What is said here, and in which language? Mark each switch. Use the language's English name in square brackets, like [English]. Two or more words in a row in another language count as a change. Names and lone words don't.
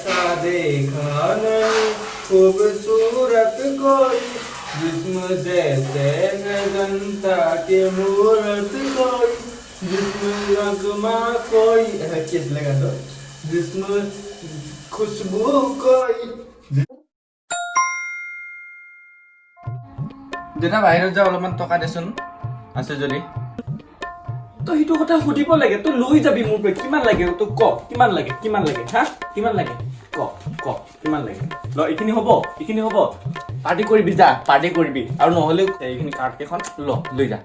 [Hindi] देखा नहीं खूबसूरत कोई जिस्म जैसे है जनता के मूरत कोई जिस्म नगमा कोई किस लगा तो जिस्म खुशबू कोई [Assamese] দেতা বাহিৰত যা অলপমান টকা দেচোন আছে যদি তো সেইটো কথা সুধিব লাগে তো লৈ যাবি মোৰ পৰা কিমান লাগে তো ক কিমান লাগে হা কিমান লাগে ক কিমান লাগে ল এইখিনি হ'ব পাৰ্টি কৰিবি যা পাৰ্টি কৰিবি আৰু নহলে এইখিনি কাৰ্ড কেখন লৈ যা